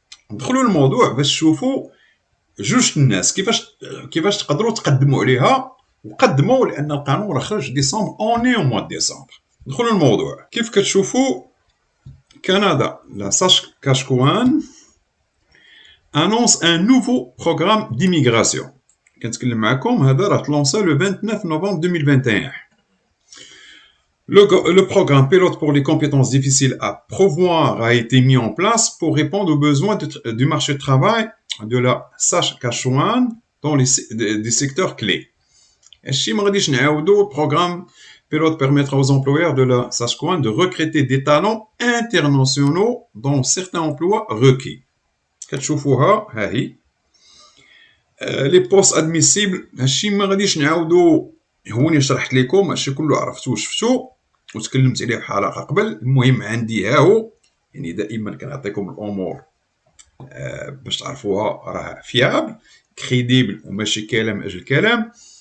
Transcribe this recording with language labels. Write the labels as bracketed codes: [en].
[ar] ندخلوا الموضوع باش تشوفوا جوج الناس كيفاش تقدروا تقدموا عليها، وقدموا لان القانون راه خرج ديسمبر، اوني او موا ديسمبر. ندخلوا الموضوع. كيف كتشوفوا كندا لا ساسكاتشوان [fr] annonce un nouveau programme d'immigration. [ar] كنتكلم معكم هذا راه تلونسا [fr] le 29 novembre 2021. Le programme pilote pour les compétences difficiles à pourvoir a été mis en place pour répondre aux besoins du marché du travail de la Saskatchewan dans des secteurs clés. [ar] الشيء ما غاديش نعاودو. [fr] programme pilote permettra aux employeurs de la Saskatchewan de recruter des talents internationaux dans certains emplois requis. [ar] كتشوفوها ها هي لي بوست ادميسيبل. هادشي ما غاديش نعاودو، هوني شرحت لكم هادشي كله عرفتو وشفتو وتكلمت عليه في حلقه قبل. المهم عندي ها هو، يعني دائما كنعطيكم الامور باش تعرفوها راه فيابل كريديبل وماشي كلام اجل كلام.